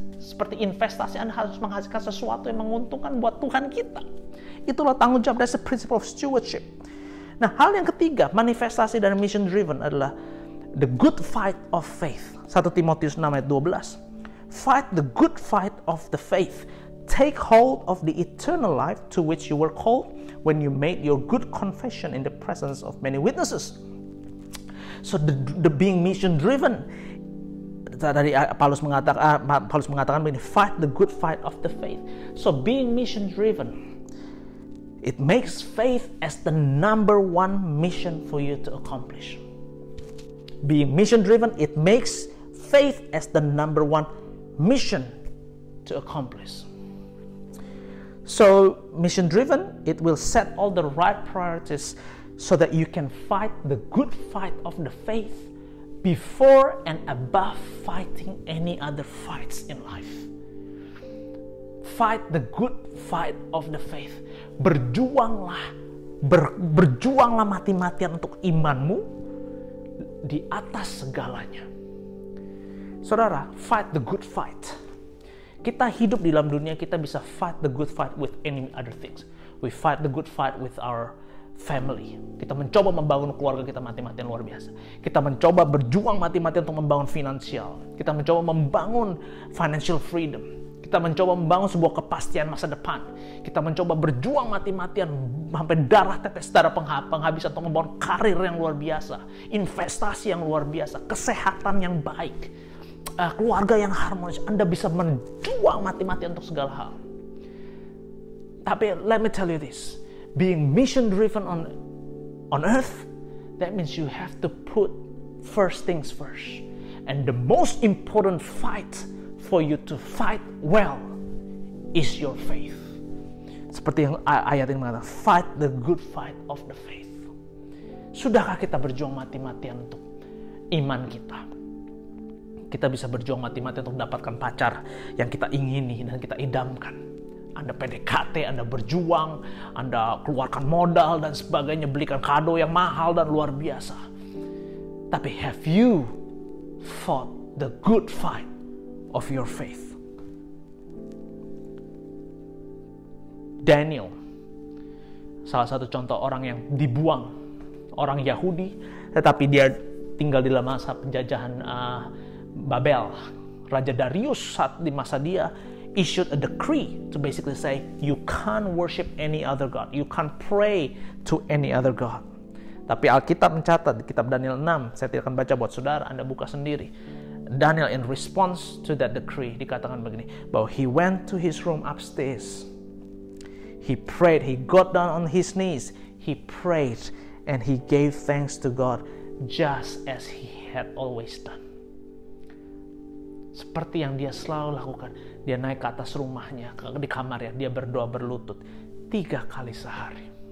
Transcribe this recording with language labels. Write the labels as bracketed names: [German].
[Indonesian] Seperti investasi, Anda harus menghasilkan sesuatu yang menguntungkan buat Tuhan kita. Itulah tanggung jawab, [English] that's the principle of stewardship. [Indonesian] Nah, hal yang ketiga, manifestasi dan [English] mission driven adalah the good fight of faith. [Indonesian] 1 Timotius 6 ayat 12. [English] Fight the good fight of the faith. Take hold of the eternal life to which you were called when you made your good confession in the presence of many witnesses. So the being mission driven, [Indonesian] tadi Paulus mengatakan begini, [English] fight the good fight of the faith. So being mission driven, it makes faith as the number one mission for you to accomplish. Being mission driven, it makes faith as the number one mission to accomplish. So mission driven, it will set all the right priorities so that you can fight the good fight of the faith before and above fighting any other fights in life. Fight the good fight of the faith. [Indonesian] Berjuanglah mati-matian untuk imanmu di atas segalanya. [English] Saudara, fight the good fight. [Indonesian] Kita hidup di dalam dunia, kita bisa [English] fight the good fight with any other things. We fight the good fight with our family. [Indonesian] Kita mencoba membangun keluarga kita mati-matian luar biasa. Kita mencoba berjuang mati-matian untuk membangun finansial. Kita mencoba membangun financial freedom. Kita mencoba membangun sebuah kepastian masa depan. Kita mencoba berjuang mati-matian sampai darah tetes, darah penghabisan untuk membangun karir yang luar biasa, investasi yang luar biasa, kesehatan yang baik, keluarga yang harmonis. Anda bisa berjuang mati-matian untuk segala hal. [English] Tapi let me tell you this, being mission driven on earth, that means you have to put first things first. And the most important fight for you to fight well is your faith. [Indonesian] Seperti yang ayat ini mengatakan, [English] fight the good fight of the faith. [Indonesian] Sudahkah kita berjuang mati-matian untuk iman kita? Kita bisa berjuang mati-matian untuk mendapatkan pacar yang kita ingini dan kita idamkan. Anda PDKT, Anda berjuang, Anda keluarkan modal dan sebagainya, belikan kado yang mahal dan luar biasa. [English] Tapi have you fought the good fight of your faith? [Indonesian] Daniel, salah satu contoh orang yang dibuang, orang Yahudi, tetapi dia tinggal di dalam masa penjajahan Babel. Raja Darius saat di masa dia [English] issued a decree to basically say, you can't worship any other God, you can't pray to any other God. [Indonesian] Tapi Alkitab mencatat di kitab Daniel 6, saya tidak akan baca buat saudara, Anda buka sendiri. [English] Daniel in response to that decree [Indonesian] dikatakan begini, bahwa [English] he went to his room upstairs, he prayed, he got down on his knees, he prayed, and he gave thanks to God just as he had always done. [Indonesian] Seperti yang dia selalu lakukan, dia naik ke atas rumahnya, di kamarnya, dia berdoa berlutut 3 kali sehari.